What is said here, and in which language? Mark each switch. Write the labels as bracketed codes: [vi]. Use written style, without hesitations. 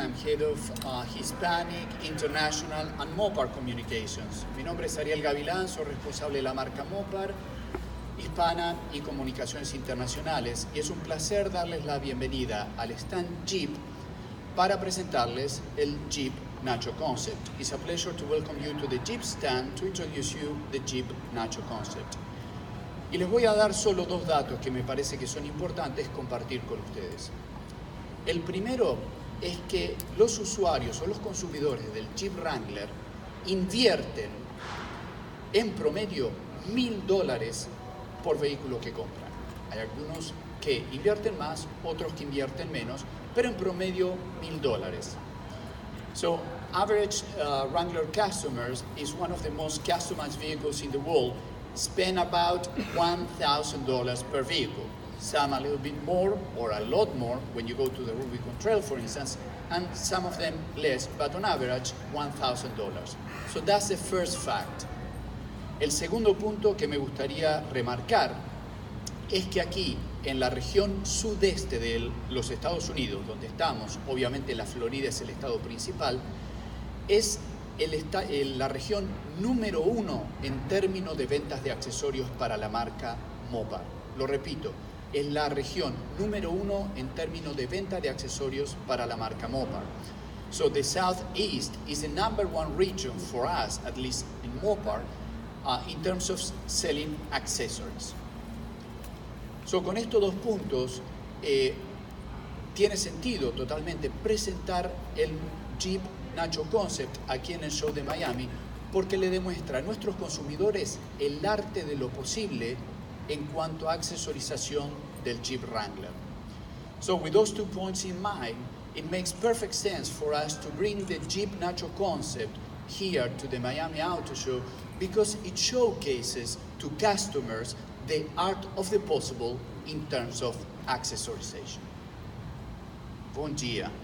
[en] I'm head of Hispanic, International, and Mopar Communications. [es] Mi nombre es Ariel Gavilán. Soy responsable de la marca Mopar, Hispana y Comunicaciones Internacionales. Y es un placer darles la bienvenida al stand Jeep para presentarles el Jeep Nacho concept. [en] It's a pleasure to welcome you to the Jeep stand to introduce you the Jeep Nacho concept. [es] Y les voy a dar solo dos datos que me parece que son importantes compartir con ustedes. El primero es que los usuarios o los consumidores del Jeep Wrangler invierten en promedio $1,000 por vehículo que compran. Hay algunos que invierten más, otros que invierten menos, pero en promedio $1,000. [en] So, average Wrangler customers is one of the most customized vehicles in the world, spend about $1,000 per vehicle. Some a little bit more or a lot more when you go to the Rubicon Trail, for instance, and some of them less, but on average $1,000. So that's the first fact. [es] El segundo punto que me gustaría remarcar es que aquí, en la región sudeste de los Estados Unidos, donde estamos, obviamente la Florida es el estado principal, es la región número 1 en términos de ventas de accesorios para la marca Mopar. Lo repito, es la región número 1 en términos de venta de accesorios para la marca Mopar. [en] So the Southeast is the number 1 region for us, at least in Mopar, in terms of selling accessories. [es] So, con estos dos puntos, tiene sentido totalmente presentar el Jeep Nacho Concept aquí en el show de Miami, porque le demuestra a nuestros consumidores el arte de lo posible en cuanto a accesorización del Jeep Wrangler. [en] So, with those 2 points in mind, it makes perfect sense for us to bring the Jeep Nacho Concept here to the Miami Auto Show, because it showcases to customers the art of the possible in terms of accessorization. [pt] Bom dia.